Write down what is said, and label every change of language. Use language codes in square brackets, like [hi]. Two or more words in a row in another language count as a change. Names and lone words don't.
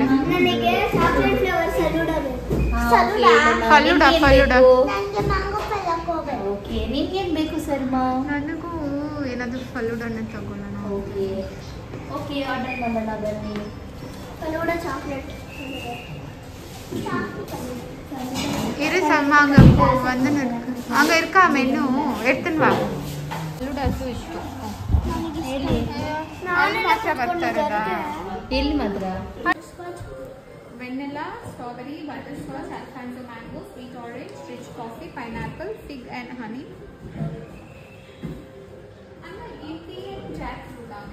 [kn] ನನಗೆ [en] chocolate flavour [kn] ಸಲೂಡ ಬೇಕು ಫಲೂಡ ನನಗೆ ಮ್ಯಾಂಗೋ ಪಲ್ಯಕ್ಕೆ ಹೋಗ್ಬೇಕು ಓಕೆ ನಿಮ್ಗೇನು ಬೇಕು ಸರ್ಮಾ? ನನಗೂ ಏನಾದರೂ ಫಲೂಡನ್ನೇ ತಗೊಳ್ಳೋಣ [en] okay okay order [kn] ಮಾಡೋಣ ಬನ್ನಿ. ಫಲೂಡ ಚಾಕ್ಲೇಟ್ [ta] இரு சம்மா அங்கே வந்து இருக்கு அங்கே இருக்கா மெனு எடுத்துன்னு வா [kn] ಫಲೂಡ ಇಷ್ಟು ಅಲ್ಲಿ ಮಾತ್ರ ಬರ್ತಾರದಾ ಎಲ್ಲಿ ಮಾತ್ರ? [en] vanilla strawberry butter scotch alphonso mango sweet orange rich coffee pineapple fig and honey jack fruit